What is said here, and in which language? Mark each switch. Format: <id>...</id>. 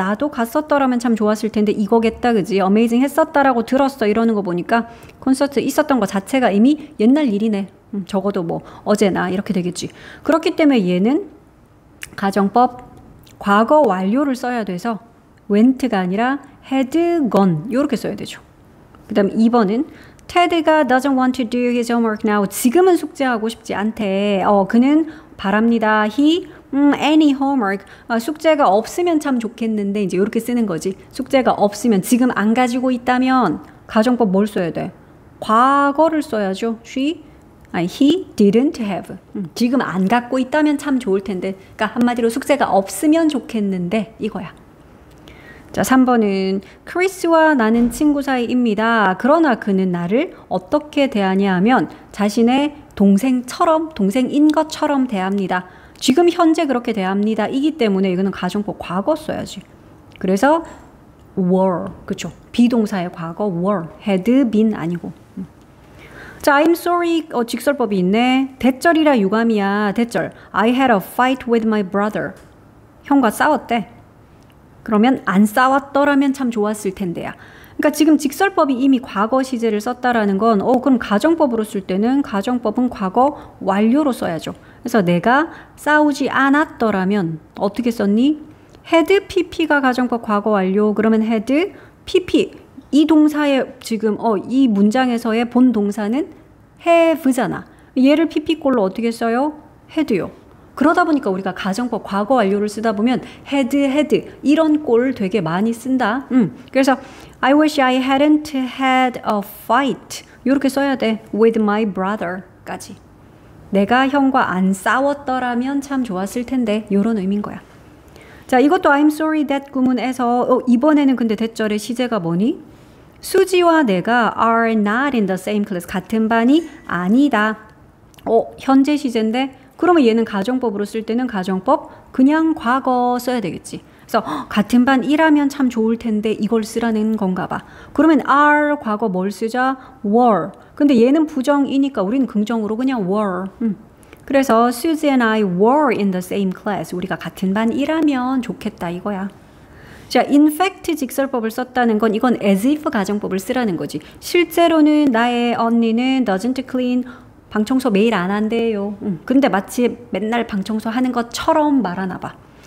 <ko>나도 갔었더라면 참 좋았을 텐데, 이거겠다, 그지? 어메이징 했었다라고 들었어. 이러는 거 보니까 콘서트 있었던 거 자체가 이미 옛날 일이네. 적어도 뭐 어제나 이렇게 되겠지. 그렇기 때문에 얘는 가정법 과거 완료를 써야 돼서 went가 아니라 had gone 이렇게 써야 되죠.</ko> <en>그 다음 2번은 Ted가 doesn't want to do his homework now.</en> <ko>지금은 숙제하고 싶지 않대.</ko> <en>그는 바랍니다. He any homework.</en> <ko>숙제가 없으면 참 좋겠는데 이제 이렇게 쓰는 거지. 숙제가 없으면 지금 안 가지고 있다면 가정법 뭘 써야 돼? 과거를 써야죠.</ko> <en>He didn't have.</en> <ko>지금 안 갖고 있다면 참 좋을 텐데. 그러니까 한마디로 숙제가 없으면 좋겠는데 이거야. 자, 3번은 크리스와 나는 친구 사이입니다. 그러나 그는 나를 어떻게 대하냐 하면 자신의 동생처럼, 동생인 것처럼 대합니다. 지금 현재 그렇게 대합니다. 이기 때문에 이거는 가정법 과거 써야지. 그래서 were, 그쵸? 비동사의 과거 were, had been 아니고. 자,</ko> <en>I'm sorry</en> <ko>직설법이 있네. 대절이라 유감이야. 대절.</ko> <en>I had a fight with my brother.</en> <ko>형과 싸웠대. 그러면 안 싸웠더라면 참 좋았을 텐데야. 그러니까 지금 직설법이 이미 과거 시제를 썼다라는 건 그럼 가정법으로 쓸 때는 가정법은 과거 완료로 써야죠. 그래서 내가 싸우지 않았더라면 어떻게 썼니? had pp가 가정법 과거 완료. 그러면 had pp 이 동사의 지금 이 문장에서의 본 동사는 have잖아. 얘를 pp꼴로 어떻게 써요? had요. 그러다 보니까 우리가 가정법 과거 완료를 쓰다 보면 had 이런 꼴 되게 많이 쓴다. 그래서</ko> <en>I wish I hadn't had a fight</en> <ko>이렇게 써야 돼.</ko> <en>with my brother까지.</en> <ko>내가 형과 안 싸웠더라면 참 좋았을 텐데 이런 의미인 거야. 자, 이것도 I'm sorry that 구문에서 이번에는 근데 대절의 시제가 뭐니?</ko> <en>수지와 내가 are not in the same class.</en> <ko>같은 반이 아니다. 현재 시제인데 그러면 얘는 가정법으로 쓸 때는 가정법 그냥 과거 써야 되겠지. 그래서 같은 반이라면 참 좋을 텐데 이걸 쓰라는 건가 봐. 그러면 are 과거 뭘 쓰자?</ko> <en>were.</en> <ko>근데 얘는 부정이니까 우리는 긍정으로 그냥 were. 그래서</ko> <en>Susie and I were in the same class.</en> <ko>우리가 같은 반이라면 좋겠다 이거야. 자,</ko> <en>in fact</en> <ko>직설법을 썼다는 건 이건 as if 가정법을 쓰라는 거지. 실제로는 나의 언니는</ko> <en>doesn't clean</en> <ko>방청소 매일 안 한대요. 근데 마치 맨날 방청소 하는 것처럼 말하나 봐.</ko>